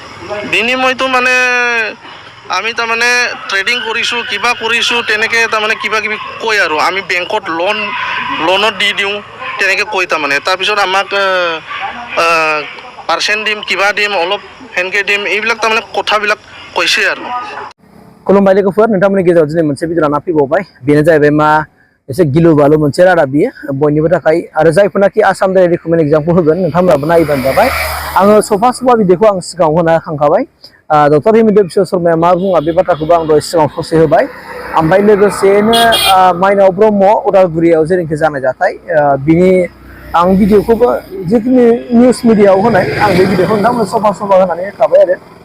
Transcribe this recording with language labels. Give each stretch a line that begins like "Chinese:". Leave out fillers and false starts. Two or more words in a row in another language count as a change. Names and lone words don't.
Assamese: বিনিময়টো মানে আমি তাৰমানে ট্ৰেডিং কৰিছোঁ কিবা কৰিছোঁ তেনেকৈ তাৰমানে কিবা কিবি কয় আৰু আমি বেংকত লোনত দি দিওঁ তেনেকৈ কৈ তাৰমানে তাৰপিছত আমাক পাৰ্চেণ্ট দিম কিবা দিম অলপ সেনেকৈ দিম এইবিলাক তাৰমানে কথাবিলাক কৈছে আৰু
Bodo: खुलुमबाय लोगोफोर नोंथांमोननि गेजेराव दिनै मोनसे भिडिअ लाना फैबावबाय बेनो जाहैबाय मा एसे गिलु बालु मोनसे रादाब बियो बयनिबो थाखाय आरो जायफोरनाखि आसाम दाइरेक्ट रिक्रुटमेन्ट एग्जामखौ होगोन नोंथांमोनाबो नायबानो जाबाय आङो सफा भिडिअखौ आं सिगाङाव होना खांखाबाय डक्टर हिमन्त बिश्व शर्माया मा बुङा बे बाथ्राखौबो आं दहाय सिगाङाव ससे होबाय ओमफ्राय लोगोसेनो माइनाव ब्रह्म उदालगुरियाव जेरैखि जानाय जाथाय बिनि आं भिडिअखौबो जिखिनि
English: news media
Bodo: होनाय आं बे भिडिअखौ नोंथांमोन सफा होनानै होखाबाय आरो